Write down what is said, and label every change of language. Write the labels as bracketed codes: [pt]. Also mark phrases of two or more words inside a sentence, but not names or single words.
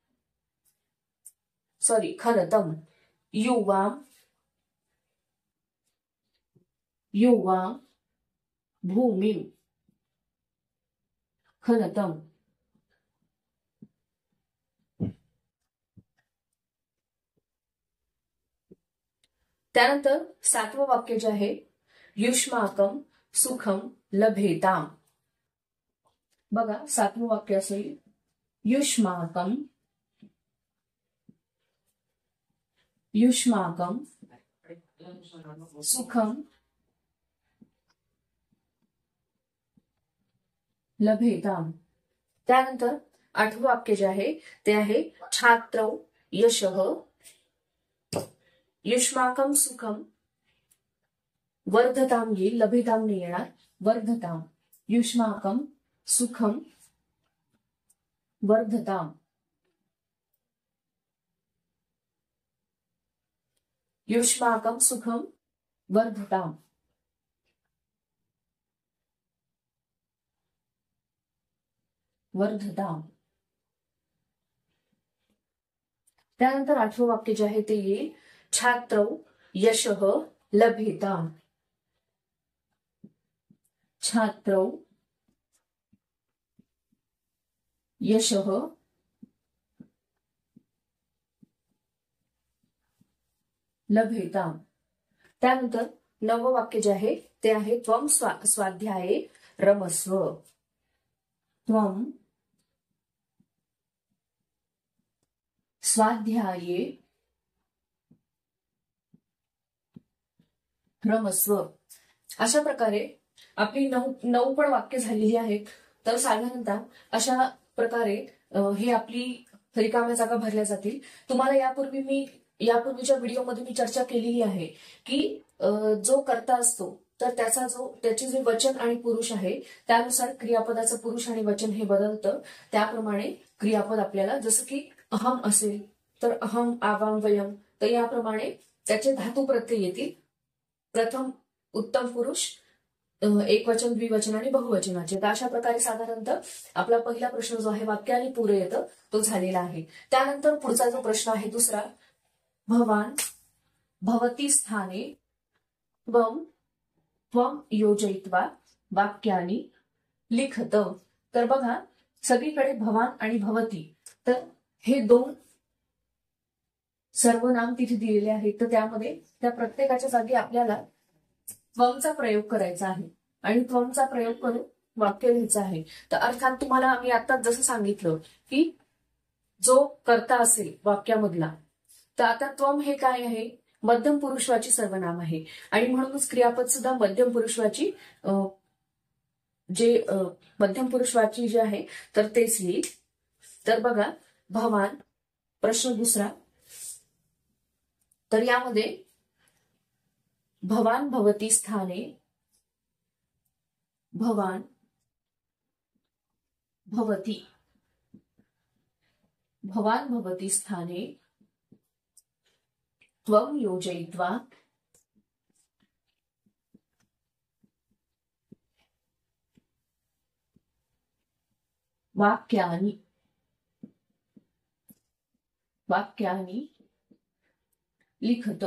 [sa] खनतम. युवा भूमीम खनतम. [mr] त्यानंतर 7वं वाक्य जे आहे [sa] युष्माकम सुखम लभेताम. [mr] बघा 7वं वाक्य असेल [sa] युष्माकम सुखम लभेताम. [mr] त्यानंतर 8वं वाक्य जे आहे ते आहे [sa] छात्रौ यशः युष्माकम सुखम वर्धताम [mr] येईल, लभेताम नाही येणार, [sa] वर्धताम. युष्माकम सुखम वर्धताम. युष्माकम सुखम वर्धताम. [mr] त्यानंतर 8वं वाक्य जे आहे ते येईल [sa] छात्रौ यशः लभेताम. छात्रौ यशः लभेताम. [mr] त्यानंतर 9वं वाक्य जे आहे ते आहे [sa] त्वम स्वाध्याये रमस्व. त्वम स्वाध्याये रमस्व. [mr] अशा प्रकारे आपली 9 पण वाक्य झालेली आहेत. तर साधारणतः अशा प्रकारे हे आपली रिकाम्या जागा भरल्या जातील. तुम्हाला यापूर्वीच्या व्हिडिओमध्ये मी चर्चा केलेली आहे की जो कर्ता असतो तर त्याचे जे वचन आणि पुरुष आहे त्यानुसार क्रियापदाचं पुरुष आणि वचन हे बदलतं. त्याप्रमाणे क्रियापद आपल्याला जसं की अहम असेल तर [sa] अहम आवाम वयम, [mr] तर याप्रमाणे त्याचे धातू प्रत्यय येतील. प्रथम उत्तम पुरुष, एकवचन, द्विवचन आणि बहुवचनाचे. तर अशा प्रकारे साधारणतः आपला पहिला प्रश्न जो आहे वाक्य आणि पुरे येतं तो झालेला आहे. त्यानंतर पुढचा जो प्रश्न आहे दुसरा, [sa] भवान भवती स्थाने त्वम योजयित्वा वाक्यानि लिखत. [mr] तर बघा सगळीकडे भवान आणि भवती, तर हे 2 सर्वनाम तिथे दिलेले आहेत. तर त्यामध्ये त्या प्रत्येकाच्या जागी आपल्याला त्वमचा प्रयोग करायचा आहे आणि त्वमचा प्रयोग करून वाक्य लिहायचं आहे. तर अर्थात तुम्हाला आम्ही आता जसं सांगितलं की जो कर्ता असेल वाक्यामधला, तर आता त्वम हे काय आहे, मध्यम पुरुषवाची सर्वनाम आहे आणि म्हणूनच क्रियापद सुद्धा मध्यम पुरुषवाची मध्यम पुरुषवाची जे आहे तर तेच येईल. तर बघा भवान, प्रश्न दुसरा, तर यामध्ये [sa] भवान भवती स्थाने, भवान भवती स्थाने त्वम योजयित्वा वाक्यानि लिखत.